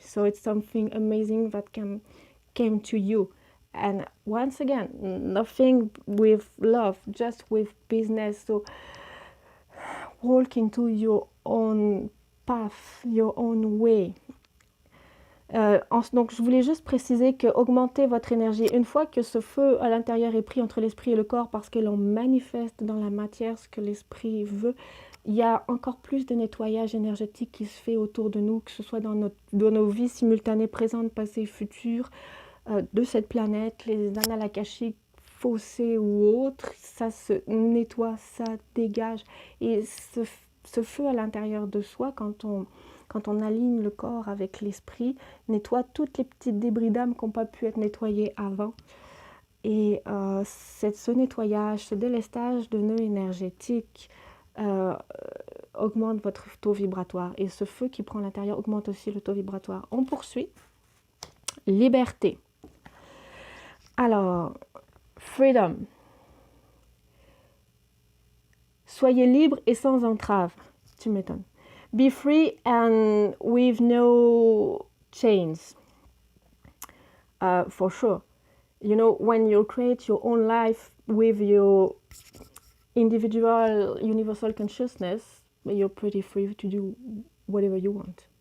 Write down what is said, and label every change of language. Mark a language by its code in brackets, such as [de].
[en] So it's something amazing that came to you. And once again, nothing with love, just with business. So walk into your own path, your own way. [fr] Donc je voulais juste préciser que augmenter votre énergie, une fois que ce feu à l'intérieur est pris entre l'esprit et le corps, parce que l'on manifeste dans la matière ce que l'esprit veut, il y a encore plus de nettoyage énergétique qui se fait autour de nous, que ce soit dans nos vies simultanées, présentes, passées, futures, de cette planète, les annales akashiques, fossés ou autres, ça se nettoie, ça dégage. Et ce feu à l'intérieur de soi, quand on aligne le corps avec l'esprit, nettoie toutes les petites débris d'âme qui n'ont pas pu être nettoyés avant. Et ce nettoyage, ce délestage de nœuds énergétiques augmente votre taux vibratoire. Et ce feu qui prend l'intérieur augmente aussi le taux vibratoire. On poursuit. Liberté. [en] Alors, freedom. [fr] Soyez libre et sans entrave. Tu m'étonnes. [en] Be free and with no chains. For sure. You know, when you create your own life with your individual universal consciousness, you're pretty free to do whatever you want.